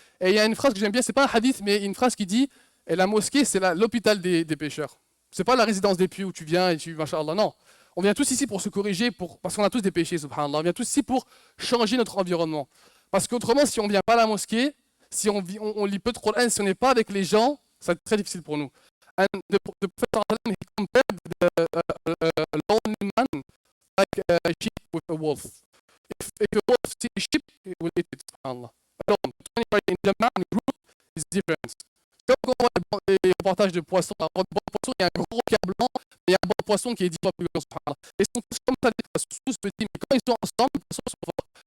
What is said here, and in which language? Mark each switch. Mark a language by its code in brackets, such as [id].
[fr] Et il y a une phrase que j'aime bien, c'est pas un hadith, mais une phrase qui dit, et la mosquée, c'est l'hôpital des pécheurs. C'est pas la résidence des pieux où tu viens et tu, machallah, non. On vient tous ici pour se corriger, parce qu'on a tous des péchés, subhanallah. On vient tous ici pour changer notre environnement. Parce qu'autrement, si on ne vient pas à la mosquée, si on lit peu de Coran, si on n'est pas avec les gens, ça va être très difficile pour nous. [en] And the Prophet he compared a lonely man like a sheep with a wolf. If a wolf sees a sheep, he will eat it, subhanallah. Alone, when you are in Jama'a, in group, is different. [fr] Comme quand on voit les reportages de poissons, un bon poisson, il y a un gros requin blanc, mais il y a un bon poisson qui est 10 fois plus grand, subhanallah. Ils sont tous comme ça, des poissons, tous petits, mais quand ils sont ensemble, les poissons sont forts.